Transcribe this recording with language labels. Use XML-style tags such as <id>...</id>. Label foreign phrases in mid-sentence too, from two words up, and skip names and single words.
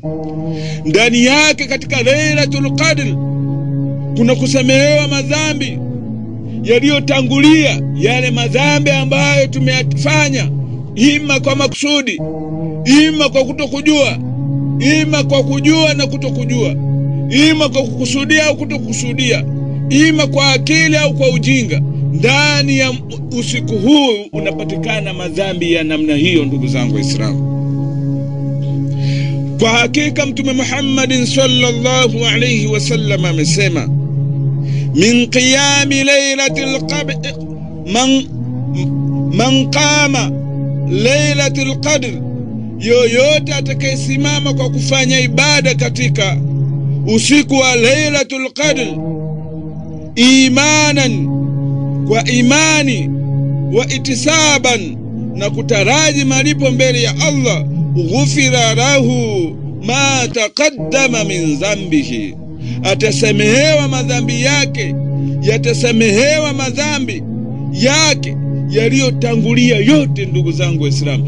<sw>Ndani yake katika Lailatul Qadr kuna kusamehewa madhambi yaliyotangulia, yale madhambi ambayo tumeyafanya ima kwa makusudi, ima kwa kutokujua, ima kwa kujua na kutokujua, ima kwa kukusudia au kutokusudia, ima kwa akili au kwa ujinga. Ndani ya usiku huu unapatikana madhambi ya namna hiyo ndugu zangu Waislamu. Kwa hakika Mtume Muhammad</sw> <ar>صلى الله عليه وسلم</ar> <sw>amesema,</sw> <ar>من قيام ليلة القدر من قام ليلة القدر,</ar> <sw>yoyote atakayesimama kwa kufanya ibada katika usiku wa Lailatul Qadr imanan, kwa imani,</sw> <ar>واحتسابا,</ar> <sw>na kutaraji malipo mbele ya Allah,</sw> <ar>غفر له ما تقدم من ذنبه,</ar> <sw>atasamehewa madhambi yake, yatasamehewa madhambi yake yaliyotangulia yote ndugu zangu Waislamu.</sw>